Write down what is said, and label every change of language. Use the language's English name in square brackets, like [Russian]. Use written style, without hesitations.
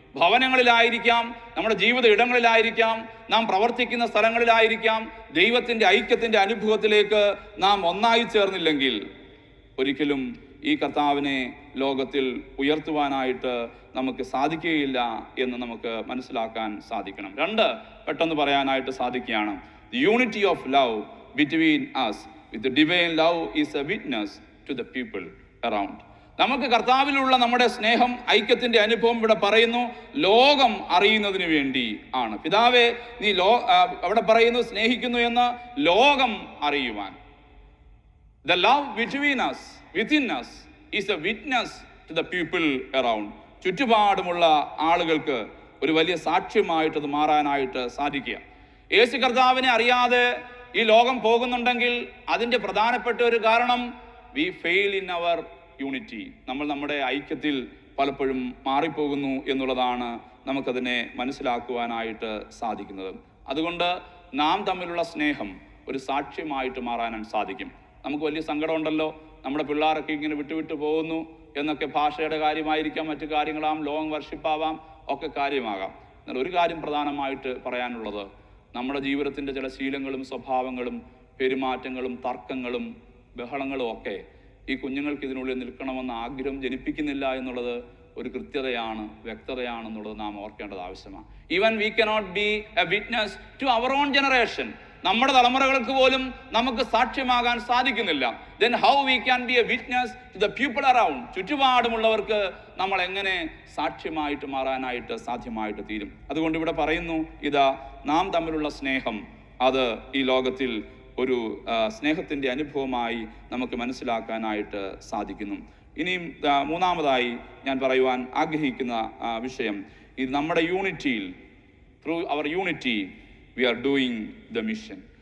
[Malayalam] ഭവനങ്ങളിലായിരിക്കാം, നമ്മുടെ ജീവിത ഇടങ്ങളിലായിരിക്കാം, നാം പ്രവർത്തിക്കുന്ന സ്ഥലങ്ങളിലായിരിക്കാം, ദൈവത്തിൻ്റെ ഐക്യത്തിൻ്റെ അനുഭവത്തിലേക്ക് നാം ഒന്നായി ചേർന്നില്ലെങ്കിൽ ഒരിക്കലും ഈ കർത്താവിനെ ലോകത്തിൽ ഉയർത്തുവാനായിട്ട് നമുക്ക് സാധിക്കുകയില്ല എന്ന് നമുക്ക് മനസ്സിലാക്കാൻ സാധിക്കണം. 2 പെട്ടെന്ന് പറയാനായിട്ട് സാധിക്കുകയാണ്. [English] The unity of love between us with the divine love is a witness to the people around. [Malayalam] നമുക്ക് കർത്താവിലുള്ള നമ്മുടെ സ്നേഹം, ഐക്യത്തിന്റെ അനുഭവം ഇവിടെ പറയുന്നു ലോകം അറിയുന്നതിന് വേണ്ടി ആണ്. പിതാവേ നീ അവിടെ പറയുന്നു സ്നേഹിക്കുന്നു എന്ന് ലോകം അറിയുവാൻ. [English] The love between us, within us is a witness to the people around. [Malayalam] ചുറ്റുപാടുമുള്ള ആളുകൾക്ക് ഒരു വലിയ സാക്ഷ്യമായിട്ടത് മാറാനായിട്ട് സാധിക്കുക. യേശു കർത്താവിനെ അറിയാതെ ഈ ലോകം പോകുന്നുണ്ടെങ്കിൽ അതിൻ്റെ പ്രധാനപ്പെട്ട ഒരു കാരണം [English] we fail in our unity. [Malayalam] നമ്മൾ നമ്മുടെ ഐക്യത്തിൽ പലപ്പോഴും മാറിപ്പോകുന്നു എന്നുള്ളതാണ് നമുക്കതിനെ മനസ്സിലാക്കുവാനായിട്ട് സാധിക്കുന്നത്. അതുകൊണ്ട് നാം തമ്മിലുള്ള സ്നേഹം ഒരു സാക്ഷ്യമായിട്ട് മാറാനാണ് സാധിക്കും. നമുക്ക് വലിയ സങ്കടമുണ്ടല്ലോ, നമ്മുടെ പിള്ളേരൊക്കെ ഇങ്ങനെ വിട്ടുവിട്ടു പോകുന്നു എന്നൊക്കെ. ഭാഷയുടെ കാര്യമായിരിക്കാം, മറ്റു കാര്യങ്ങളാം, ലോങ് വർഷിപ്പാവാം, ഒക്കെ കാര്യമാകാം. എന്നാൽ ഒരു കാര്യം പ്രധാനമായിട്ട് പറയാനുള്ളത്, നമ്മുടെ ജീവിതത്തിൻ്റെ ചില ശീലങ്ങളും സ്വഭാവങ്ങളും പെരുമാറ്റങ്ങളും തർക്കങ്ങളും ബഹളങ്ങളും ഒക്കെ ഈ കുഞ്ഞുങ്ങൾക്ക് ഇതിനുള്ളിൽ നിൽക്കണമെന്ന ആഗ്രഹം ജനിപ്പിക്കുന്നില്ല എന്നുള്ളത് ഒരു കൃത്യതയാണ്, വ്യക്തതയാണെന്നുള്ളത് നാം ഓർക്കേണ്ടത് ആവശ്യമാണ്. [English] Even we cannot be a witness to our own generation. [Malayalam] നമ്മുടെ തലമുറകൾക്ക് പോലും നമുക്ക് സാക്ഷ്യമാകാൻ സാധിക്കുന്നില്ല. [English] then how we can be a witness to the people around? [Malayalam] ചുറ്റുപാടുമുള്ളവർക്ക് നമ്മൾ എങ്ങനെ സാക്ഷ്യമായിട്ട് മാറാനായിട്ട് സാധ്യമായിട്ട് തീരും? അതുകൊണ്ട് ഇവിടെ പറയുന്നു, ഇതാ നാം തമ്മിലുള്ള സ്നേഹം അത് ഈ ലോകത്തിൽ ഒരു സ്നേഹത്തിൻ്റെ അനുഭവമായി നമുക്ക് മനസ്സിലാക്കാനായിട്ട് സാധിക്കുന്നു. ഇനിയും 3-മതായി ഞാൻ പറയുവാൻ ആഗ്രഹിക്കുന്ന വിഷയം, ഇത് നമ്മുടെ യൂണിറ്റിയിൽ, [English] Through our unity we are doing the mission.